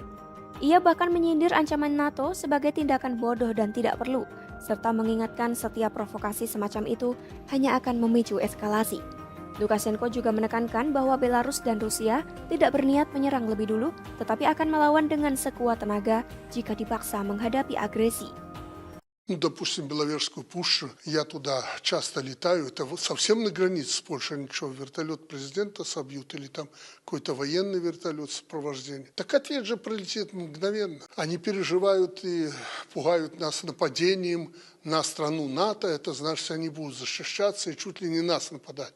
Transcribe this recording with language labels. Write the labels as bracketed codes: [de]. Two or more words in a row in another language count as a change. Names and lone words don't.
[id] Ia bahkan menyindir ancaman NATO sebagai tindakan bodoh dan tidak perlu, serta mengingatkan setiap provokasi semacam itu hanya akan memicu eskalasi. Lukashenko juga menekankan bahwa Belarus dan Rusia tidak berniat menyerang lebih dulu, tetapi akan melawan dengan sekuat tenaga jika dipaksa menghadapi agresi. [ru] Ну, допустим, Беловежскую пущу, я туда часто летаю, это вот совсем на границе с Польшей, ничего, вертолет президента собьют или там какой-то военный вертолет сопровождения. Так ответ же прилетит мгновенно. Они переживают и пугают нас нападением на страну НАТО, это значит, они будут защищаться и чуть ли не нас нападать.